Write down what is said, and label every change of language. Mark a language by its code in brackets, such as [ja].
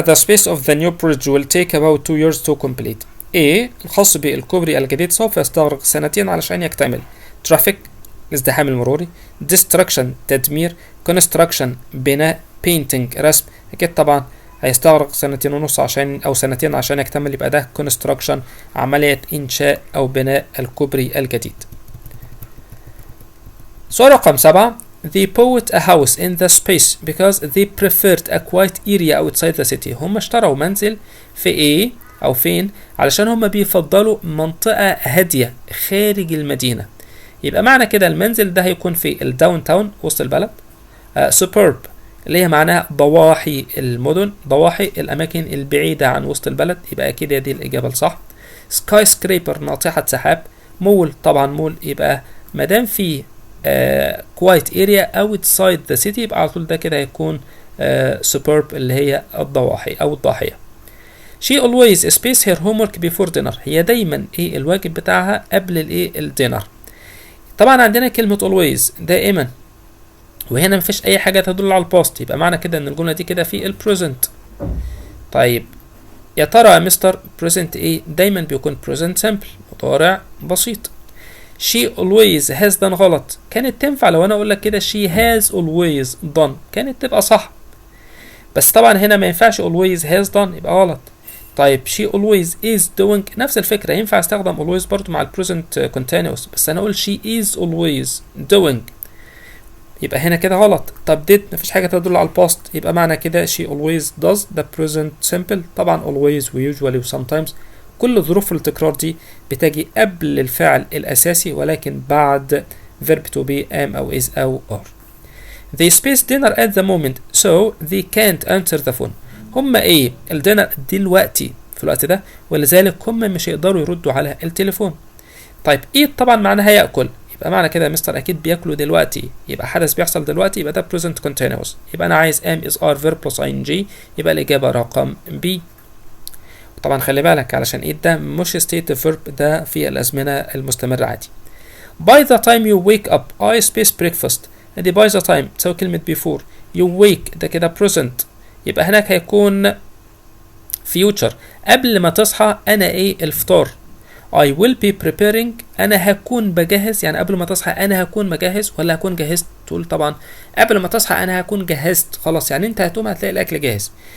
[en] The space of the new bridge will take about 2 years to complete. [ar] A الخاص بالكوبري الجديد سوف يستغرق 2 علشان يكتمل. Traffic الازدحام المروري، destruction تدمير، construction بناء، painting رسم. أكيد طبعا هيستغرق 2.5 عشان أو 2 عشان يكتمل، يبقى ده construction عملية إنشاء أو بناء الكوبري الجديد. سؤال رقم 7. [en] They bought a house in the space because they preferred a quiet area outside the city. [ar] هم اشتروا منزل في ايه او فين علشان هم بيفضلوا منطقة هادية خارج المدينة. يبقى معنى كده المنزل ده هيكون في الداون تاون وسط البلد. سوبرب اللي هي معناها ضواحي المدن، ضواحي الاماكن البعيدة عن وسط البلد، يبقى اكيد دي الاجابة الصح. سكاي سكريبر ناطحة سحاب. مول طبعا مول، يبقى مادام في [en] quiet area outside the city [ar] يبقى على طول ده كده هيكون superb اللي هي الضواحي أو الضاحية. [en] She always space her homework before dinner. [ar] هي دايما ايه الواجب بتاعها قبل الايه الدينر. طبعا عندنا كلمة always دائما، وهنا مفيش أي حاجة تدل على الباست، يبقى معنى كده إن الجملة دي كده في البريزنت. طيب يا ترى يا مستر present ايه؟ دايما بيكون present simple مضارع بسيط. [en] she always has done غلط. [ar] كانت تنفع لو انا اقول لك كده [en] she has always done، [ar] كانت تبقى صح، بس طبعا هنا ما ينفعش always has done يبقى غلط. طيب [en] she always is doing [ar] نفس الفكرة، ينفع استخدم always برضو مع ال present continuous، بس انا اقول [en] she is always doing [ar] يبقى هنا كده غلط. طب did مفيش حاجة تدل على الباست، يبقى معنى كده [en] she always does the present simple. [ar] طبعا always و usually و sometimes كل ظروف التكرار دي بتجي قبل الفعل الأساسي ولكن بعد verb to be am أو is أو are. [en] They spaced dinner at the moment so they can't answer the phone. [ar] هم ايه الدينر دلوقتي في الوقت ده، ولذلك هم مش هيقدروا يردوا على التليفون. طيب eat طبعا معناها يأكل، يبقى معنى كده يا مستر أكيد بياكلوا دلوقتي، يبقى حدث بيحصل دلوقتي، يبقى ده present continuous. يبقى أنا عايز am is are verb plus ing، يبقى الإجابة رقم B. طبعا خلي بالك علشان ايه ده مش state verb، ده في الازمنه المستمره عادي. [en] by the time you wake up I space breakfast. [ar] ادي [en] by the time [ar] تساوي كلمه before، you wake ده كده present، يبقى هناك هيكون future قبل ما تصحى انا ايه الفطار. [en] I will be preparing [ar] انا هكون بجهز، يعني قبل ما تصحى انا هكون مجهز ولا هكون جهزت؟ تقول طبعا قبل ما تصحى انا هكون جهزت، خلاص يعني انت هتقوم هتلاقي الاكل جاهز.